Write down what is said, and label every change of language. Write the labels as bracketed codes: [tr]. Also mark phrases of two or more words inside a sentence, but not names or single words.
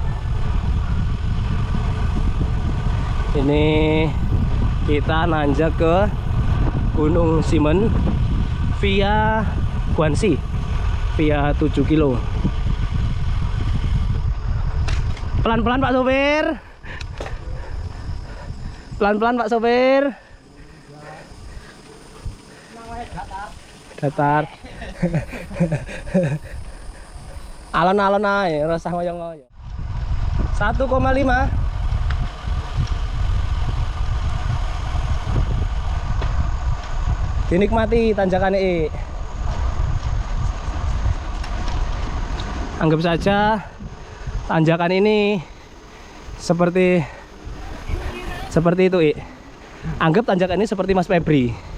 [id] Ini kita nanjak ke Gunung Simmen via Guanxi via 7 kilo. Pelan-pelan Pak sopir. Pelan-pelan Pak sopir. Datar. [jv] Alon-alon ae, rasah ngoyong-ngoyong. [id] 1,5. Dinikmati tanjakan ini. Anggap saja tanjakan ini seperti itu, Anggap tanjakan ini seperti Mas Febri.